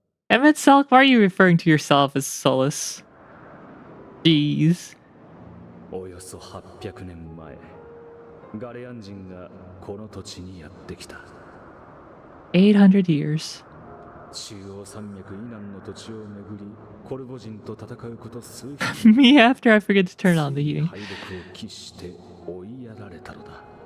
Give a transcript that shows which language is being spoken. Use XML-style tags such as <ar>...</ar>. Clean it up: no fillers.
<en>Emmett Salk, why are you referring to yourself as Solus? Jeez.</en> <ja>およそ800年前、ガレアン人がこの土地にやってきた。</ja> <en>800 years.</en> <ja>中央山脈以南の土地を巡り、コルボ人と戦うこと数</ja> <en>Me after I forget to turn on the heating.</en> <ja>敗北を喫して追いやられたのだ。</ja>